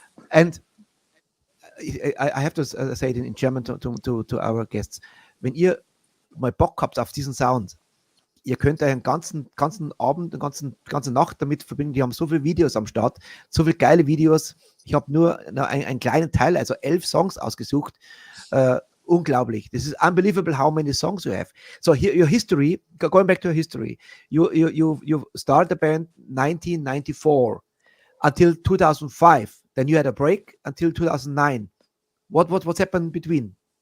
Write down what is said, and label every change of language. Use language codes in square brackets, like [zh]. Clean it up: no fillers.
[en] And I have to say it in German to our guests. [de] Wenn ihr mal Bock habt auf diesen Sound, ihr könnt einen ganzen Abend, eine ganze Nacht damit verbinden. Die haben so viele Videos am Start, so viele geile Videos. Ich habe nur einen kleinen Teil, also 11 Songs ausgesucht. Unglaublich. [en] This is unbelievable how many songs you have. So here, your history, going back to your history, you started the band 1994 until 2005. Then you had a break until 2009. What's happened between?